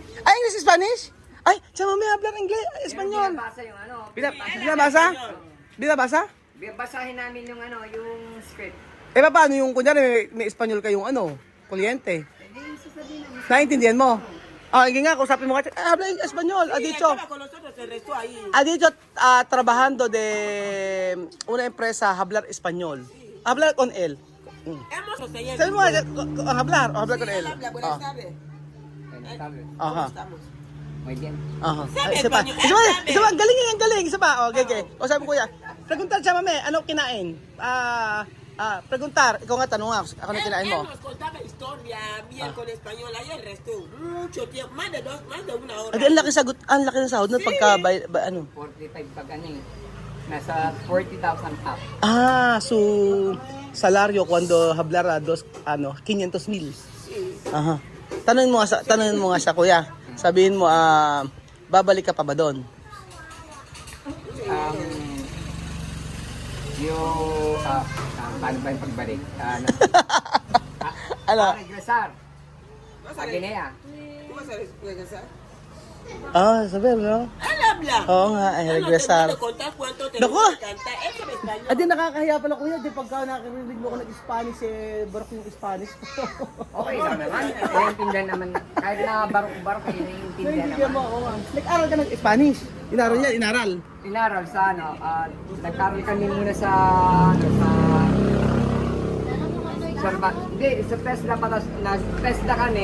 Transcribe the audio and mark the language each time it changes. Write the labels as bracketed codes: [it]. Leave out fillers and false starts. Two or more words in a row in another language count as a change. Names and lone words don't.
[tl] English Spanish? Ay, siya may hablar English, Espanyol. Binabasa yung ano. Binabasa? Binabasa? Basahin namin yung ano, yung script. Paano yung, kunyari, may Espanyol kayong ano, kuryente? Hindi, sasabihin namin. Naintindihan mo? Hindi nga, kausapin mo ka, [es] habla Espanyol, dicho. Estaba con nosotros, se restó ahí. Dicho, trabajando de una empresa, hablar Espanyol. Hablar con él. Hemos [tl] Sabi mo, [es] hablar con él. Habla, buenas tardes. [tl] Aha. [es] Estamos. Muy bien. [tl] Aha. Sabi, Isa pa. Espanyol. Isa pa, ang galing. Isa pa. Okay. O sabi ko kuya, preguntar siya mame, ano kinain? Preguntar, ikaw nga tanong nga, ako na kinain mo. [es] Él nos contaba historia, bien con español, ahí el resto, mucho tiempo, más de una hora. [tl] Ang laki ng sahod nun pagka, ano? 45 pag ano eh. Nasa 40,000 up. So, [es] salario cuando hablar 500,000. [tl] Aha. Tanungin mo nga sa kuya. Sabihin mo, babalik ka pa ba doon? Paano ba yung pagbalik? Ano? Regresar. Sa Guinea. [es] ¿Tú vas a regresar? [tl] Sabi no? [es] Él habla. [tl] Oo nga, regresar. [es] No te contar cuánto te [tl] Naku! [es] gusta cantar, él sabe español. [tl] Adi, nakakahiya pala kuya. Di pagka nakarinig mo ko ng-Spanish, barok yung Spanish. Okay lang naman. Naiintindihan naman. Kahit na barok-barok, naiintindihan naman. Nag-aral ka ng Spanish. Inaral niya, inaral. Inaral sa ano, nag-aral kami muna sa hindi, sa TESDA pa, TESDA kami.